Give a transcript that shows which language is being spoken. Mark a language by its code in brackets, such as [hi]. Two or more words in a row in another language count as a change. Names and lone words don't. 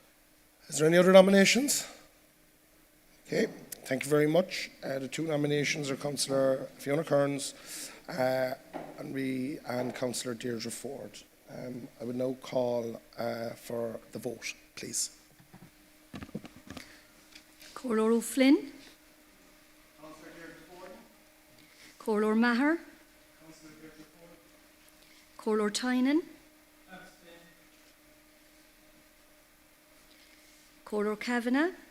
[en] Is there any other nominations? Okay, thank you very much. The two nominations are Councillor Fiona Kearns and Councillor Deirdre Ford. I would now call for the vote, please. Corlor O'Flynn. Corlor Maher. Corlor Tynan. Corlor Kavanagh.